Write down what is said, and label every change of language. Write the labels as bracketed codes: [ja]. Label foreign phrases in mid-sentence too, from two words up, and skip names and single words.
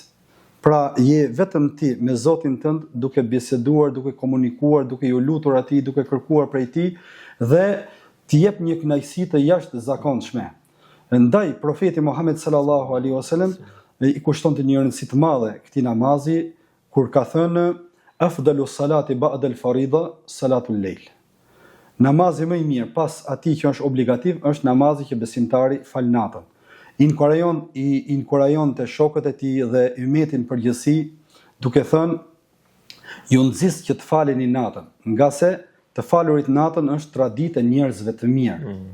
[sq] Pra je vetëm ti me Zotin tënd, duke biseduar, duke komunikuar, duke ju lutur atij, duke kërkuar prej tij dhe të jep një kënaqësi të jashtëzakonshme. Ndaj profeti Muhammed [ar] صلى الله عليه وسلم [sq] i kushtonte një rëndësi të madhe këtij namazi kur ka thënë [ar] أفضل الصلاة بعد الفريضة صلاة الليل. [sq] Namazi më i mirë pas atij që është obligativ është namazi që besimtari fal natën. I inkurajon të shokët e tij dhe ummetin përgjithësi duke thënë ju nxis që të faleni natën, nga se të falurit natën është traditë e njerëzve të mirë.